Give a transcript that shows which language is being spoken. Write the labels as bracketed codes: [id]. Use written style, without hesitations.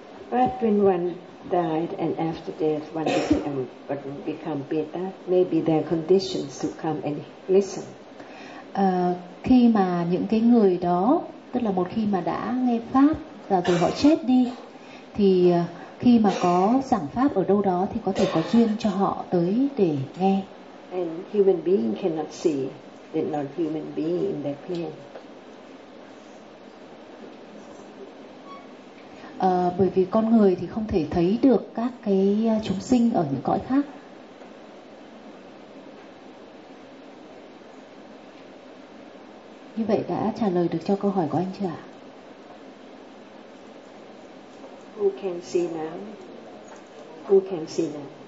[en] But when one died and after death one become Peta, maybe there are conditions to come and listen. [vi] Khi mà những cái người đó, tức là một khi mà đã nghe pháp và rồi họ chết đi, thì khi mà có giảng pháp ở đâu đó thì có thể có duyên cho họ tới để nghe. [en] And human being cannot see the non-human being in their plane. [vi] Bởi vì con người thì không thể thấy được các cái chúng sinh ở những cõi khác. Như vậy đã trả lời được cho câu hỏi của anh chưa ạ? [en] Who can see now? Who can see now?